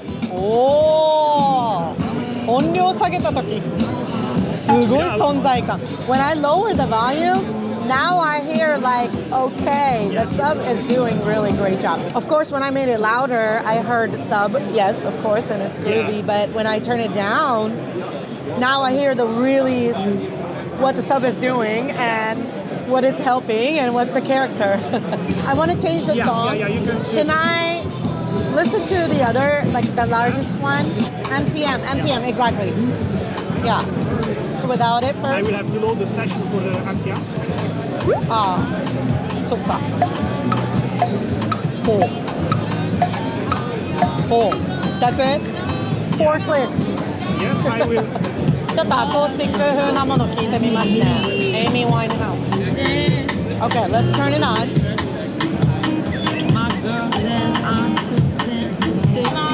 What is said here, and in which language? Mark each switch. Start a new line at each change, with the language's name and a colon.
Japanese: おー、音量下げたときすごい存在感。
English: When I lower the volume, now I hear like, okay, the sub is doing really great job. Of course, when I made it louder, I heard sub, yes, of course, and it's groovy. But when I turn it down, now I hear the really what the sub is doing and what it's helping and what's the character. I want to change the song. Can I listen to the other, like the largest one? MPM, exactly. Yeah. Without it first? I will have to load the session for the MTM.
Japanese: ああ、そっか。ほう。
English: ほう。That's it? 4 clicks. Yes, I will.
Japanese: ちょっとアコースティック風なもの聞いてみますね。
English: Amy Winehouse. Okay, let's turn it on. My girl says I'm too sensitive.